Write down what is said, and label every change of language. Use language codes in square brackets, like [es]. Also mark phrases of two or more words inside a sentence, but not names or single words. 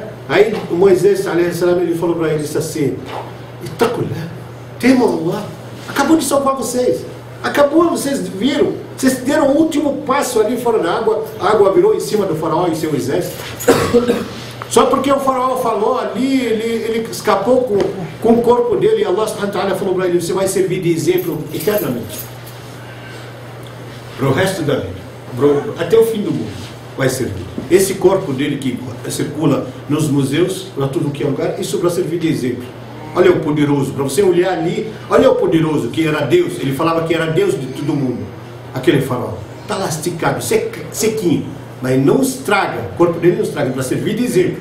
[pt] Aí o Moisés, ele falou para eles assim: temam Allah, acabou de salvar vocês, acabou, vocês viram, vocês deram o último passo ali fora da água, a água virou em cima do faraó e seu exército. Só porque o faraó falou ali, ele escapou com o corpo dele, e [ar] الله سبحانه وتعالى [pt] falou para ele: você vai servir de exemplo eternamente, para o resto da vida, até o fim do mundo vai servir. Esse corpo dele que circula nos museus, para tudo que é lugar, isso para servir de exemplo. Olha o poderoso, para você olhar ali, olha o poderoso que era Deus, ele falava que era Deus de todo mundo, aquele faraó, está lá esticado, sequinho, mas não estraga, o corpo dele não estraga, para servir de exemplo.